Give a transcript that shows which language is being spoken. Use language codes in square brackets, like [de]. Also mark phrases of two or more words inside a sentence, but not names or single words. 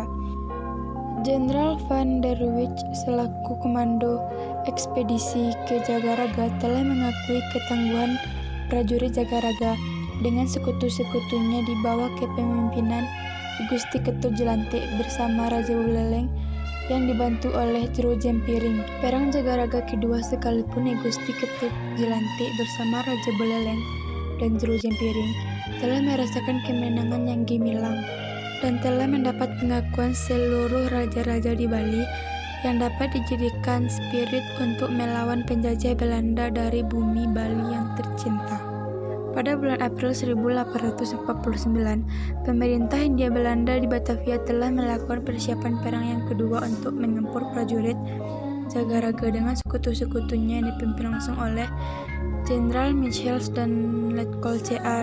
[id] Jenderal Van der Wijk selaku komando ekspedisi ke Jagaraga telah mengakui ketangguhan prajurit Jagaraga dengan sekutu-sekutunya di bawah kepemimpinan I Gusti Ketut Jelantik bersama Raja Buleleng yang dibantu oleh Jero Jempiring. Perang Jagaraga kedua sekalipun I Gusti Ketut Jelantik bersama Raja Buleleng dan Jero Jempiring telah merasakan kemenangan yang gemilang dan telah mendapat pengakuan seluruh raja-raja di Bali yang dapat dijadikan spirit untuk melawan penjajah Belanda dari bumi Bali yang tercinta. Pada bulan April 1849, pemerintah Hindia Belanda di Batavia telah melakukan persiapan perang yang kedua untuk menggempur prajurit Jagaraga dengan sekutu-sekutunya yang dipimpin langsung oleh Jenderal Michels dan Letkol C.A.